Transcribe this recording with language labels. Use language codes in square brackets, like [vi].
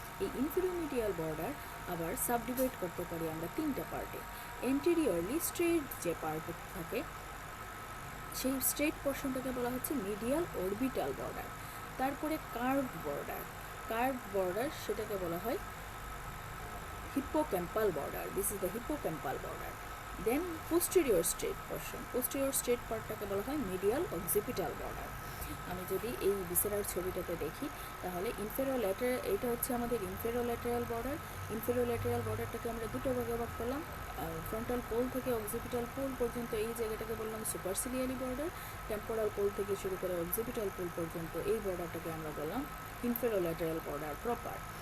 [bn] এই ইনফেরো medial border আবার সাবডিভাইড করতে পারি আমরা তিনটা পার্টে। এন্টেরিয়রলি স্ট্রেট যে পার্ট থাকে সেই স্ট্রেট পোর্শনটাকে বলা হচ্ছে মিডিয়াল অরবিটাল বর্ডার। তারপরে কার্ভড বর্ডার সেটাকে বলা হয় hippocampal border. [en] This is the hippocampal border. Then posterior straight portion. [bn] Posterior straight পার্টটাকে বলা হয় medial occipital border. আমি যদি এই ভিসেরার ছবিটাতে দেখি তাহলে ইনফেরোল্যাটারাল, এটা হচ্ছে আমাদের ইনফেরোল্যাটারাল বর্ডার। ইনফেরোল্যাটারাল বর্ডারটাকে আমরা দুটো ভাগে ভাগ করলাম, ফ্রন্টাল পোল থেকে অক্সিপিটাল পোল পর্যন্ত এই জায়গাটাকে বললাম সুপারসিলিয়ারি বর্ডার। টেম্পোরাল পোল থেকে শুরু করে অক্সিপিটাল পোল পর্যন্ত এই বর্ডারটাকে আমরা বললাম ইনফেরোল্যাটারাল বর্ডার প্রপার।